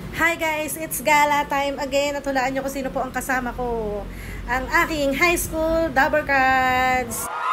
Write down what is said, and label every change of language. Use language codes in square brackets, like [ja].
[en] Hi guys, it's gala time again. [tl] At hulaan nyo kung sino po ang kasama ko. Ang aking high school Dabber Cards.